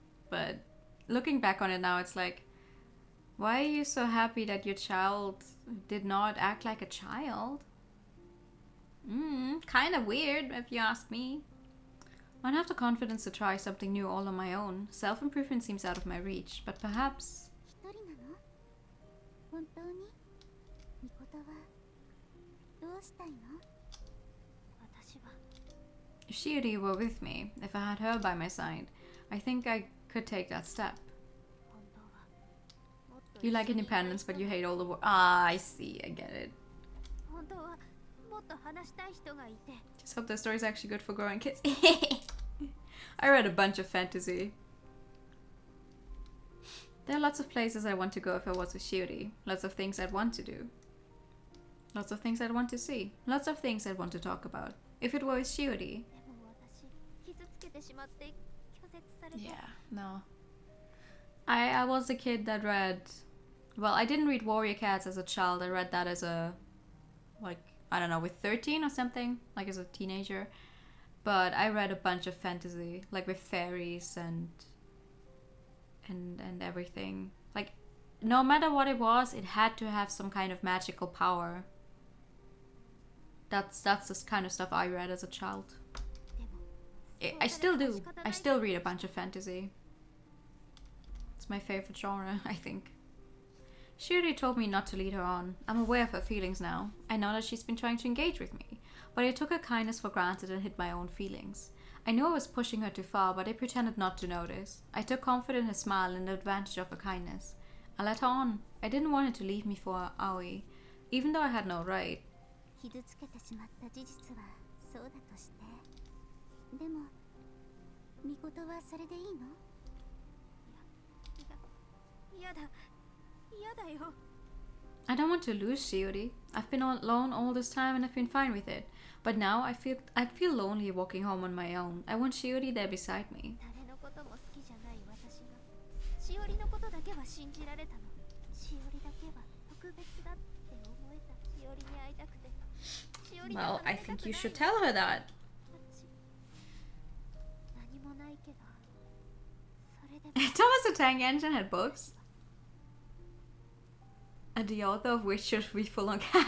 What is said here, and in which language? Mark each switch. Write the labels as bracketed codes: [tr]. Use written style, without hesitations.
[en] But looking back on it now, it's like, why are you so happy that your child did not act like a child? Kind of weird if you ask me. I don't have the confidence to try something new all on my own. Self-improvement seems out of my reach, but perhaps... [ja] 一人なの？本当に？ミコトはどうしたいの？私は [en] If Shiri were with me, if I had her by my side, I think I could take that step. [ja] 本当はもっと [en] You like independence, but you hate all the work. Ah, I see, I get it. [ja] 本当はもっと話したい人がいて [en] Just hope the story's actually good for growing kids. I read a bunch of fantasy. There are lots of places I want to go if I was with Shiri. Lots of things I'd want to do. Lots of things I'd want to see. Lots of things I'd want to talk about. If it were with Shiri. [ja] でも私傷つけてしまって拒絶された [en] Yeah, no. I was a kid that read... Well, I didn't read Warrior Cats as a child. I read that as a... Like, I don't know, with 13 or something. Like as a teenager. But I read a bunch of fantasy. Like with fairies and everything. Like, no matter what it was, it had to have some kind of magical power. That's the kind of stuff I read as a child. [ja] でも [en] I still do. I still read a bunch of fantasy. It's my favorite genre, I think. Shiri told me not to lead her on. I'm aware of her feelings now. I know that she's been trying to engage with me, but I took her kindness for granted and hid my own feelings. I knew I was pushing her too far, but I pretended not to notice. I took comfort in her smile and advantage of her kindness. I let her on. I didn't want her to leave me for Aoi, even though I had no right. [ja] 傷つけてしまった事実はそうだとしてでもミコトはそれでいいの？いやだよ [en] I don't want to lose Shiori. I've been alone all this time and I've been fine with it. But now I'd feel lonely walking home on my own. I want Shiori there beside me. [ja] 誰のことも好きじゃない私がしおりのことだけは信じられたのしおりだけは特別だって思えたしおりに会いたくてしおりと [en] Well, [ja] 離 [en] I [ja] れたくない [en] think you should tell her that. [ja] 何もないけどそれでも [en] Thomas the Tank Engine had books. And the author of which should be full on...